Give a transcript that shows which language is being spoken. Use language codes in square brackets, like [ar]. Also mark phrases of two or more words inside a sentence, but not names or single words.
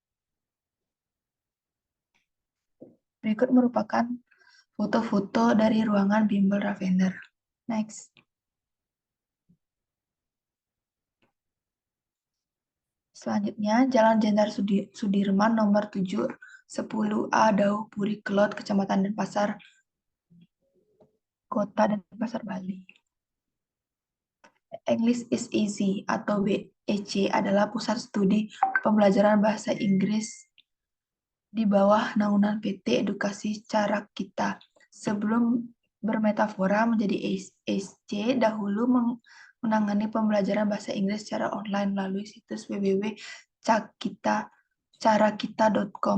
[id] Berikut merupakan foto-foto dari ruangan bimbel Lavender. Next. Selanjutnya, Jalan Jenderal Sudirman nomor 7, 10A, Dauh Puri Kelot, Kecamatan Denpasar, Kota Denpasar, Bali. English is Easy atau BEC adalah pusat studi pembelajaran bahasa Inggris di bawah naungan PT Edukasi Cara Kita. Sebelum bermetafora menjadi EC, dahulu menangani pembelajaran bahasa Inggris secara online melalui situs www.carakita.com.